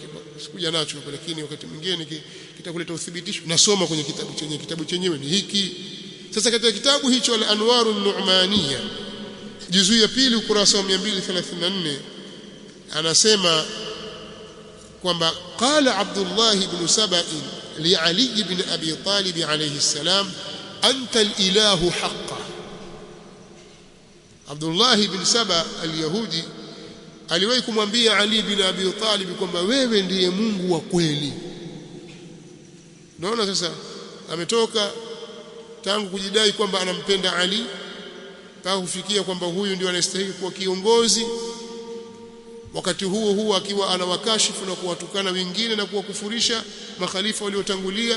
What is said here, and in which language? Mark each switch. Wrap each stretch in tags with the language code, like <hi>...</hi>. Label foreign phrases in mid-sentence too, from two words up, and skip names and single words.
<sw>Sikuja nacho hapo, lakini wakati mwingine kitakuleta uthibitisho nasoma kwenye kitabu chenyewe. Kitabu chenyewe ni hiki. Sasa katika kitabu hicho Al-Anwar An-Nu'maniyya, juzu ya pili ukurasa wa 234, anasema kwamba</sw> <ar>قال عبد الله بن سبأ لعلي بن أبي طالب عليه السلام أنت الإله حقا.</ar> <sw>Abdullah ibn Saba al-Yahudi aliwahi kumwambia Ali ibn Abi Talib kwamba wewe ndiye Mungu wa kweli. Naona sasa ametoka tangu kujidai kwamba anampenda Ali mpaka kufikia kwamba huyu ndio anastahili kuwa kiongozi, wakati huo huo akiwa anawakashifu na kuwatukana wengine na kuwakufurisha makhalifa waliotangulia.</sw>